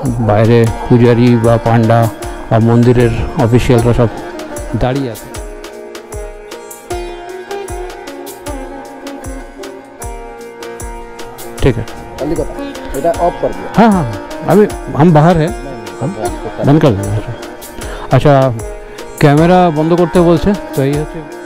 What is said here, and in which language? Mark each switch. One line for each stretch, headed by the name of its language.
Bangla: বাইরে পূজারি বা পান্ডা বা মন্দিরের অফিসিয়ালরা সব দাঁড়িয়ে আছে।
Hindi: ठीक है,
Bangla: এটা অফ
Hindi: कर दिया। हाँ हाँ अभी हम बाहर हैं, हम बंद कर देंगे।
Bangla: अच्छा ক্যামেরা বন্ধ করতে বলছে, তো এই হচ্ছে।